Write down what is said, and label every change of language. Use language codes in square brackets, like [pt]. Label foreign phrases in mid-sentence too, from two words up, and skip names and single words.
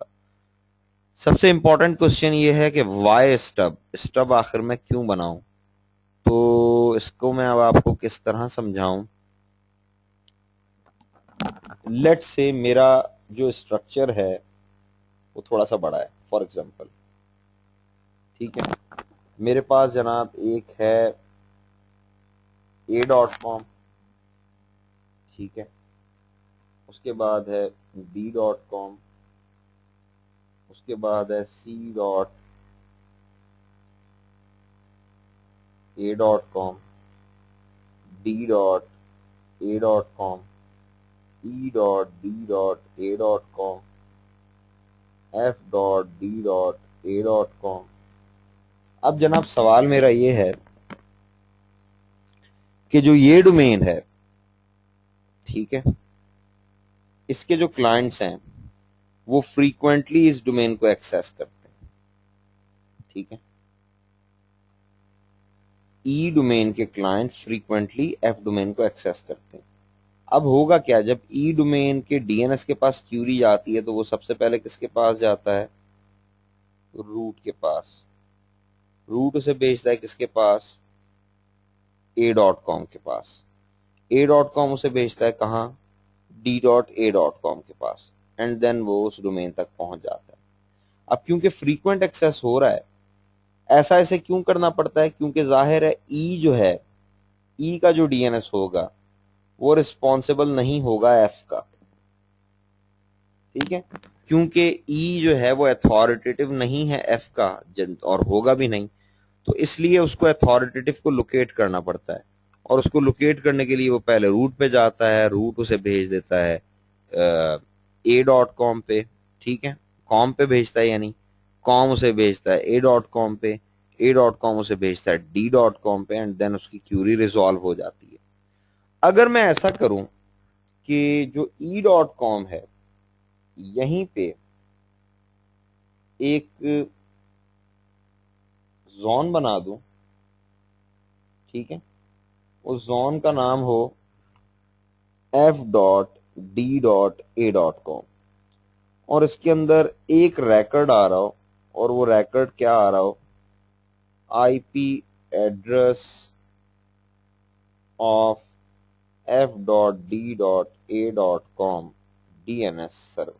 [hi] सबसे इंपॉर्टेंट क्वेश्चन ये है कि [en] why stub [hi] आखिर में क्यों बनाऊं, तो इसको मैं अब आपको किस तरह समझाऊं। [en] let's say [hi] मेरा जो स्ट्रक्चर है वो थोड़ा सा बड़ा है, [en] for example, [hi] ठीक है। मेरे पास जनाब एक है a.com, ठीक है, उसके बाद है b.com, उसके बाद है c.a.com, d.a.com, e.b.a.com, f.d.a.com। अब जनाब सवाल मेरा ये है कि जो ये डोमेन है, ठीक है, इसके जो क्लाइंट्स हैं वो फ्रीक्वेंटली इस डोमेन को एक्सेस करते हैं, ठीक है। ई डोमेन के क्लाइंट फ्रीक्वेंटली एफ डोमेन को एक्सेस करते हैं। अब होगा क्या, जब ई डोमेन के डीएनएस के पास क्यूरी आती है तो वो सबसे पहले किसके पास जाता है, रूट के पास। रूट उसे भेजता है किसके पास, a.com के पास। a.com उसे भेजता है कहाँ, d.a.com के पास, [en] and then [hi] वो उस डोमेन तक पहुंच जाता है। अब क्योंकि [en] frequent access [hi] हो रहा है, ऐसा ऐसे क्यों करना पड़ता है, क्योंकि जाहिर है ई जो है, ई का जो डीएनएस होगा वो रिस्पॉन्सिबल नहीं होगा एफ का, ठीक है, क्योंकि ई जो है वो अथॉरिटेटिव नहीं है एफ का, और होगा भी नहीं। तो इसलिए उसको अथॉरिटेटिव को लोकेट करना पड़ता है, और उसको लोकेट करने के लिए वो पहले रूट पे जाता है, रूट उसे भेज देता है a.com पे, ठीक है, कॉम पे भेजता है, यानी कॉम उसे भेजता है a.com पे, a.com उसे भेजता है d.com पे, [en] and then [hi] उसकी क्यूरी रिजॉल्व हो जाती है। अगर मैं ऐसा करूं कि जो e.com है यहीं पे एक जोन बना दूं, ठीक है, उस जोन का नाम हो f.d.a.com, और इसके अंदर एक रिकॉर्ड आ रहा हो, और वो रिकॉर्ड क्या आ रहा हो, [en] IP address of f.d.a.com DNS server.